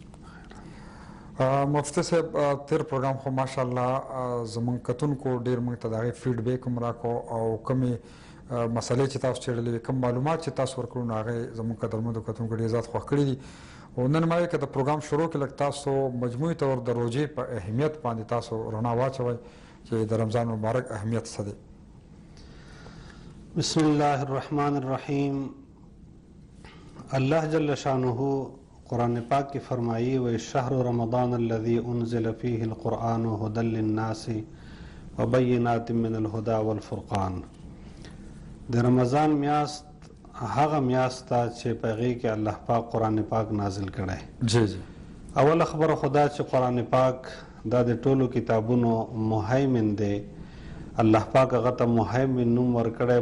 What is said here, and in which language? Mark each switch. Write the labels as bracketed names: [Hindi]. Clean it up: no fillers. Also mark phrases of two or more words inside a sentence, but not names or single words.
[Pashto] مفتی صاحب، تیر پروګرام خو ماشاءالله زموږ کتونکو ډېر موږ ته د هغې فیډبیک هم راکړو او کومې مسلې چې تاسو څېړلې وې، کوم معلومات چې تاسو ورکړو، نو هغې زموږ قدرمندو کتونکو ډېر زیات خوښ کړي دي. او نن ما که د پروګرام شروع کې لږ تاسو مجموعي طور د روژې په اهمیت باندې تاسو رڼا واچوئ چې د رمضان مبارک اهمیت څه دی. [Arabic] بسم الله الرحمن الرحیم. [Urdu] اللہ جل شانہ قرآن پاک کی فرمائی [Arabic] و شہر رمضان الذي انزل فيه القرآن هدى للناس وبینات من الهدى والفرقان. [Pashto] د رمضان میاشت هغه میاشت ته چې په هغې کې الله پاک قرآن پاک نازل کړی. جی جی. اول خبره خدا چې قرآن پاک دا د ټولو کتابونو مهیمن دی. الله پاک هغه ته مهیمن نوم ورکړی.